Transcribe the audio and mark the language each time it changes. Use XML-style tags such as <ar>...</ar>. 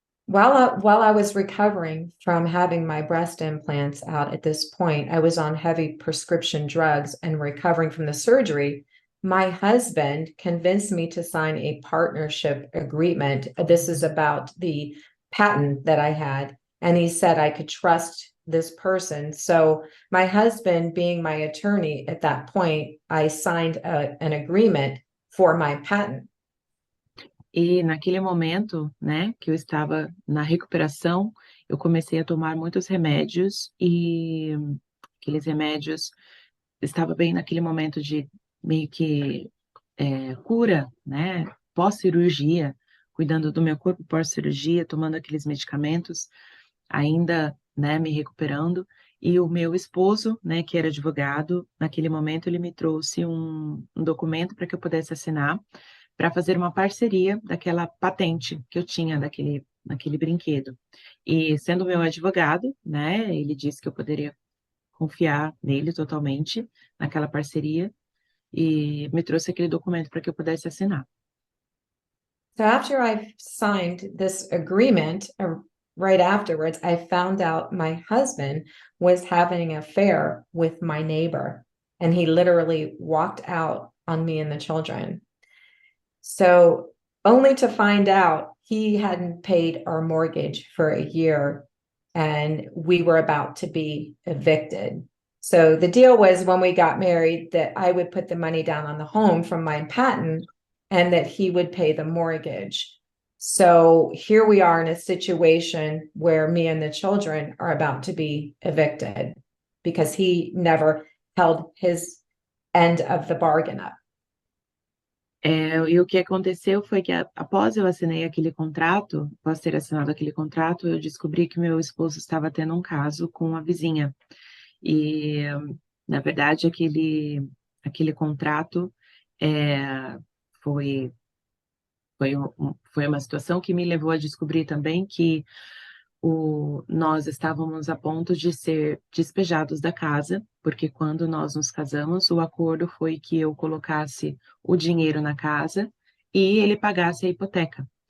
<en>while I was recovering from having my breast implants out at this point, I was on heavy prescription drugs and recovering from the surgery. My husband convinced me to sign a partnership agreement. This is about the patent that I had, and he said I could trust this person. So my husband, being my attorney at that point, I signed an agreement for my patent.</en> <pt>E naquele momento, né, que eu estava na recuperação, eu comecei a tomar muitos remédios e aqueles remédios estava bem naquele momento de meio que cura, né, pós-cirurgia, cuidando do meu corpo pós-cirurgia, tomando aqueles medicamentos, ainda, né, me recuperando. E o meu esposo, né, que era advogado, naquele momento ele me trouxe um documento para que eu pudesse assinar, para fazer uma parceria daquela patente que eu tinha naquele brinquedo. E sendo meu advogado, né, ele disse que eu poderia confiar nele totalmente, naquela parceria, e me trouxe aquele documento para que eu pudesse assinar.</pt> <en>So after I signed this agreement, right afterwards, I found out my husband was having an affair with my neighbor, and he literally walked out on me and the children. So only to find out he hadn't paid our mortgage for a year, and we were about to be evicted. So the deal was when we got married that I would put the money down on the home from my patent and that he would pay the mortgage. So here we are in a situation where me and the children are about to be evicted because he never held his end of the bargain up.</en> <pt>E o que aconteceu foi que após eu assinei aquele contrato, após ter assinado aquele contrato, eu descobri que meu esposo estava tendo um caso com a vizinha. E, na verdade, aquele contrato foi uma situação que me levou a descobrir também que nós estávamos a ponto de ser despejados da casa, porque quando nós nos casamos, o acordo foi que eu colocasse o dinheiro na casa e ele pagasse a hipoteca.</pt>